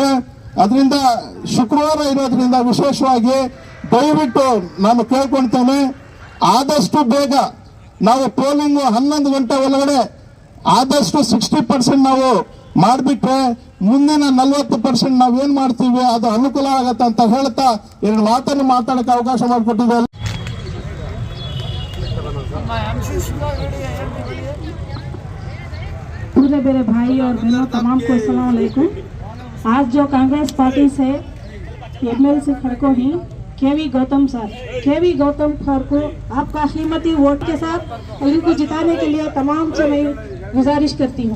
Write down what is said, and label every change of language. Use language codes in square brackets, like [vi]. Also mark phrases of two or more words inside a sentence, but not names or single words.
[kn] ಅದರಿಂದ ಶುಕ್ರವಾರ ಇರೋದ್ರಿಂದ ವಿಶೇಷವಾಗಿ ದಯವಿಟ್ಟು ನಾನು ಕೇಳ್ಕೊಳ್ತೇನೆ, ಆದಷ್ಟು ಬೇಗ ನಾವು ಪೋಲಿಂಗ್ 11 ಗಂಟೆ ಒಳಗಡೆ ಆದಷ್ಟು 60% ನಾವು ಮಾಡಿಬಿಟ್ರೆ ಮುಂದಿನ 40% ನಾವೇನ್ ಮಾಡ್ತೀವಿ ಅದು ಅನುಕೂಲ ಆಗತ್ತೆ ಅಂತ ಹೇಳ್ತಾ 2 ಮಾತನ್ನು ಮಾತಾಡಕ್ಕೆ ಅವಕಾಶ ಮಾಡಿಕೊಟ್ಟಿದ್ದಾರೆ. [hi] पूरे मेरे भाई और बहनों तमाम को [ar] السلام عليكم. [hi] आज जो कांग्रेस पार्टी से एमएलसी खड़कोही KV गौतम सर, KV गौतम सर को आपका कीमती वोट के साथ इनको जिताने के लिए तमाम से मैं गुजारिश करती हूँ।